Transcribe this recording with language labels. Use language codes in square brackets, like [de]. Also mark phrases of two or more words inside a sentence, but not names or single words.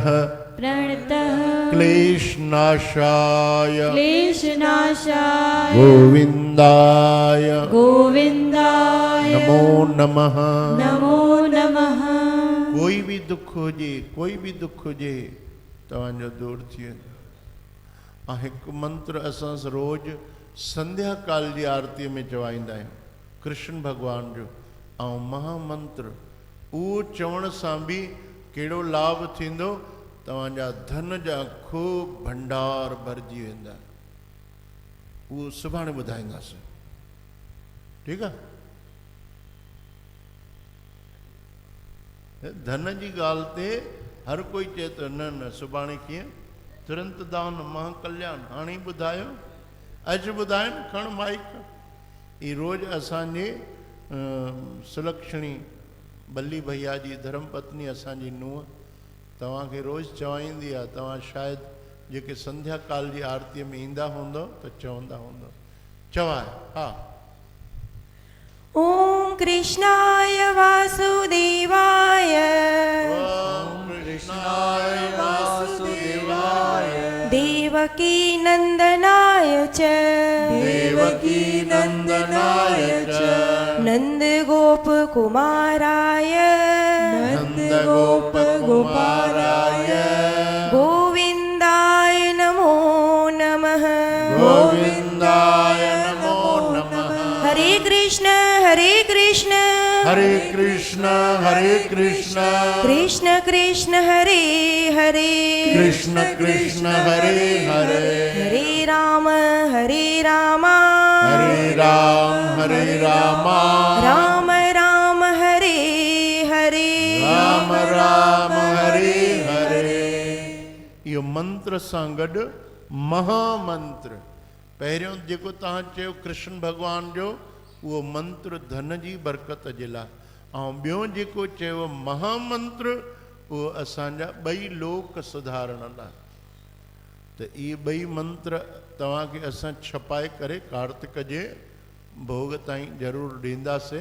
[sa] प्रणतः क्लेशनाशाय क्लेशनाशाय गोविंदाय गोविंदाय नमो नमः नमो नमः [sd] कोई भी दुख हुजे तव्हांजो दूर थी वेंदो ऐं हिकु मंत्र असां रोज़ संध्या काल जी आरतीअ में चवाईंदा आहियूं कृष्ण भॻवान जो ऐं महामंत्र उहो चवण सां बि कहिड़ो लाभ थींदो तव्हांजा धन जा खूब भंडार भरिजी वेंदा उहो सुभाणे ॿुधाईंदासीं ठीकु आहे धन जी ॻाल्हि ते हर कोई चए थो न न सुभाणे कीअं तुरंत दान महाकल्याण हाणे ई ॿुधायो अॼु ॿुधाइनि खण माइक ई रोज़ असांजे सुलक्षणी बल्ली भैया जी धर्मपत्नी असांजी नुंहुं तव्हांखे रोज़ चवाईंदी आहे तव्हां शायदि जेके संध्या काल जी आरतीअ में ईंदा हूंदो त चवंदा हूंदो चवाए हा [sa] ओम कृष्णाय वासुदेवाय ओम कृष्णाय वासुदेवाय देवकी नंदनाय च देवकी नंदनाय च नंद गोप कुमाराय नंद गोप कुमाराय गोविंदाय नमो नमः गोविंदाय नमो नमः हरे कृष्ण हरे कृष्ण हरे कृष्ण कृष्ण कृष्ण हरे हरे कृष्ण कृष्ण हरे हरे हरे राम हरे रामा हरे राम राम राम हरे हरे [sd] मंत्र सां गॾु महामंत्र। पहिरियों जेको तव्हां चयो कृष्ण भॻवान जो, उहो मंत्र धन जी बरकत जे लाइ, ऐं ॿियो जेको चयो महामंत्र, उहो असांजा ॿई लोक सुधारण लाइ। त इहे ॿई मंत्र तव्हांखे असां छपाए करे कार्तिक जे भोग ताईं ज़रूरु ॾींदासीं।